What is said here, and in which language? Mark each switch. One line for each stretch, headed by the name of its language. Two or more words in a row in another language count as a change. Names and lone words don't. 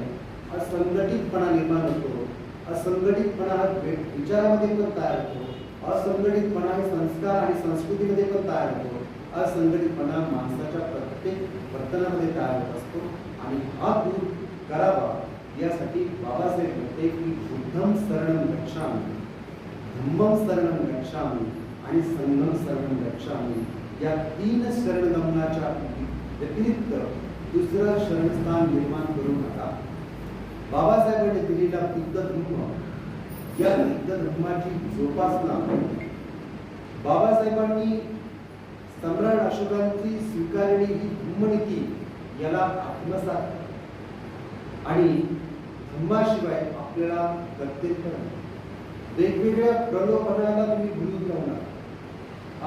Marathi: असंघटितपणा निर्माण होतो. असंघटितपणा हा विचारामध्ये पण तयार होतो. असंघटितपणा हे संस्कार आणि संस्कृतीमध्ये पण तयार होतो. असंघटितपणा माणसाच्या प्रत्येक वर्तनामध्ये तयार होत असतो आणि हा दूर करावा यासाठी बाबासाहेब म्हणते की
Pali: बुद्धम शरणं गच्छामि, धम्मं शरणं गच्छामि आणि संघं शरणं गच्छामि.
Marathi: या 3 शरणगमनाच्या व्यतिरिक्त दुसरं शरणस्थान निर्माण करू नका. बाबासाहेबांनी दिलेला बुद्ध धर्म या बुद्ध धर्माची जोपासना बाबासाहेबांनी सम्राट अशोकांची स्वीकारलेली ही धर्मनीती याला आत्मसात आणि धर्माशिवाय आपल्याला प्रत्येक वेगवेगळ्या प्रलोभनाला तुम्ही भुलून जाऊ नका.